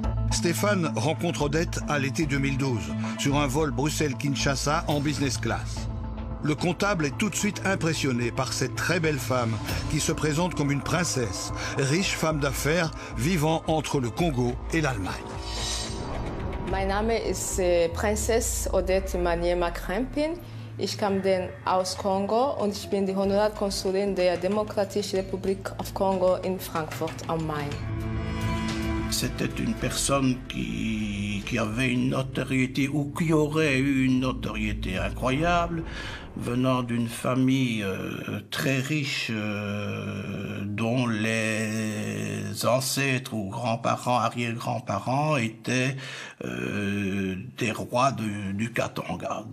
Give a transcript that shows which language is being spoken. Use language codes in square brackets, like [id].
[fr] Stéphane rencontre Odette à l'été 2012 sur un vol Bruxelles-Kinshasa en business class. Le comptable est tout de suite impressionné par cette très belle femme qui se présente comme une princesse, riche femme d'affaires vivant entre le Congo et l'Allemagne. [de] Mein Name ist Prinzess Odette Maniema Krempin. Ich komme aus Kongo und ich bin die Honorarkonsulin der Demokratischen Republik of Congo in Frankfurt am Main. [fr] C'était une personne qui avait une notoriété ou qui aurait eu une notoriété incroyable, venant d'une famille très riche dont les ancêtres ou grands-parents, arrière-grands-parents étaient des rois du Katanga.